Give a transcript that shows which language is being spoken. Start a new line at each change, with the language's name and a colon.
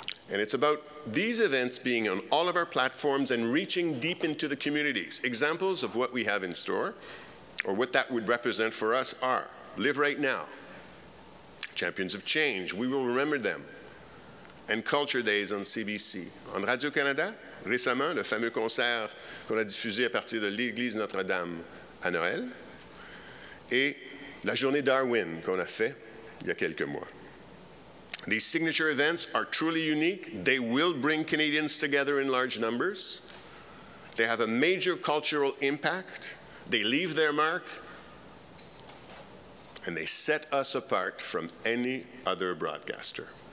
English: And it's about these events being on all of our platforms and reaching deep into the communities. Examples of what we have in store, or what that would represent for us, are Live Right Now, Champions of Change, We Will Remember Them, and Culture Days on CBC.
French: En Radio-Canada, récemment, le fameux concert qu'on a diffusé à partir de l'Église Notre-Dame à Noël, et la journée Darwin qu'on a fait il y a quelques mois.
English: These signature events are truly unique. They will bring Canadians together in large numbers. They have a major cultural impact. They leave their mark. And they set us apart from any other broadcaster.